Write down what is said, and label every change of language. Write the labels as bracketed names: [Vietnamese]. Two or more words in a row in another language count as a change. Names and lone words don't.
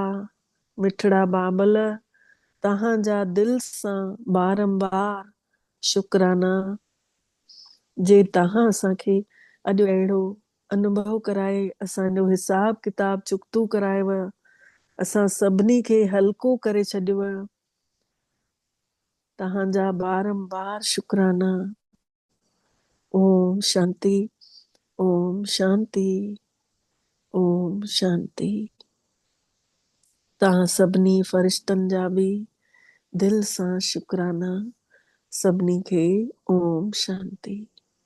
[Sindhi] मिठड़ा बाबल तव्हांजा दिल सां बारंबार शुक्राना जे तव्हां असांखे अॼु अहिड़ो अनुभव कराए, असांजो हिसाब किताब चुकतू करायव, असां सभिनी खे हल्को करे छॾियव। तव्हांजा बारंबार शुक्राना। ओम शांति, ओम शांति, ओम शांति। तव्हां सभिनी फरिश्तनि जा बि दिल सां शुक्राना। सभिनी खे ओम शांति।